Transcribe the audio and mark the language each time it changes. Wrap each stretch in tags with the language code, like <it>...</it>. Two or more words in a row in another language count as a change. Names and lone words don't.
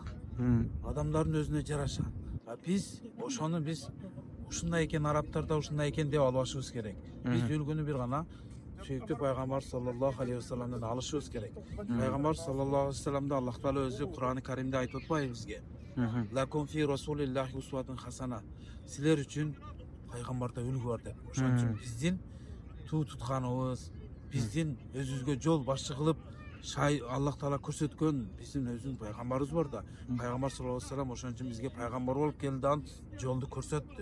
<ky>Адамдардын өзүнө жараша. Биз ошону ушундай экен, арабтарда ушундай экен деп албашыбыз керек. Биз үлгүнү бир гана сүйүктүү пайгамбар</ky> <ar>صلى الله عليه وسلم</ar> <ky>алышыбыз керек. Пайгамбар</ky> <ar>صلى الله عليه وسلم</ar> <ky>Аллах Таала өзү Кур'ан-ы Каримде айтып атпайбы бизге?</ky> <ar>لكم في رسول الله أسوة حسنة.</ar> <ky>Силер үчүн пайгамбарда үлгү бар деп. Ошон үчүн биздин туу тутканыбыз, биздин өзүбүзгө жол башчы кылып Аллах Таала көрсөткөн биздин өзүнүн пайгамбарыбыз бар да. Пайгамбар</ky> <ar>صلى الله عليه وسلم</ar> <ky>ошон үчүн бизге пайгамбар болуп келди, жолду көрсөттү.</ky>